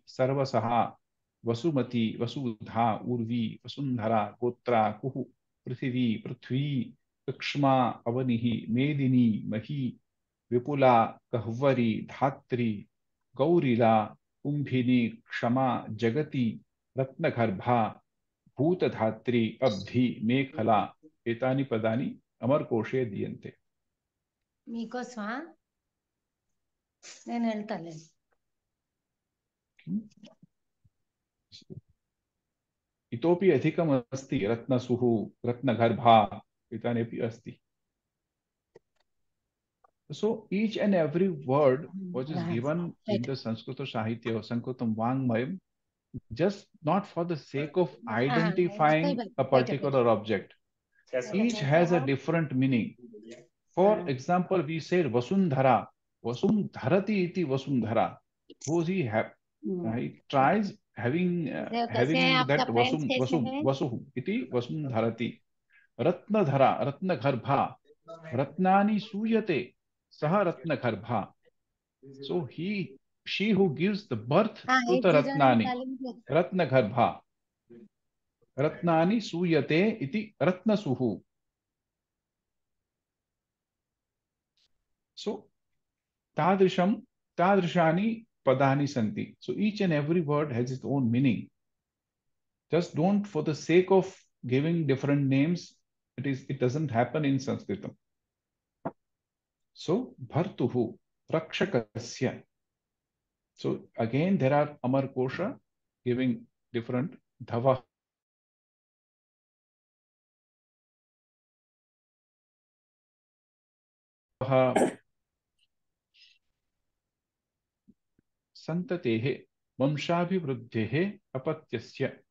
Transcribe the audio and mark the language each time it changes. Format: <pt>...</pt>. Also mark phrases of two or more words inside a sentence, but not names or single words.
<sa>सर्वसहा वसुमती वसुधा उर्वी वसुन्धरा गोत्रा कुहू पृथिवी पृथ्वी लक्ष्मा अवनिः मेदिनी मही विपुला कह्वरी धात्री गौरिला कुम्भिनी क्षमा जगती रत्नगर्भा भूतधात्री अब्धि मेखला एतानि पदानि अमरकोशे दीयन्ते.</sa> <te>Mikoswa నేను వెళ్తాను.</te> <sa>इतोपि अधिकम् अस्ति रत्नसुः रत्नगर्भा एतानि अस्ति.</sa> <en>So each and every word which is given in the</en> <sa>संस्कृत साहित्य</sa> <en>or</en> <sa>संस्कृतम् वाङ्मयम्,</sa> <en>just not for the sake of identifying a particular object. Each has a different meaning. For example, we said Vasundhara.</en> <sa>वसुन्धरति इति वसुन्धरा.</sa> <en>Suppose he tries having that</en> <sa>वसुः इति वसुं धरति. रत्नधरा, रत्नगर्भा, रत्नानि सूयते, सा रत्नगर्भा.</sa> <en>So she who gives the birth to the Ratnani, Ratnagarbha.</en> <sa>रत्नानि सूयते इति रत्नसूः. So तादृशानि पदानि सन्ति.</sa> <en>So each and every word has its own meaning. Just don't, for the sake of giving different names, it doesn't happen in Sanskritam.</en> <sa>So भर्तुः, रक्षकस्य.</sa> <en>So again there are Amar Kosha giving different dhava.</en> <sa>सन्ततेः वंशाभिवृद्धेः अपत्यस्य.</sa>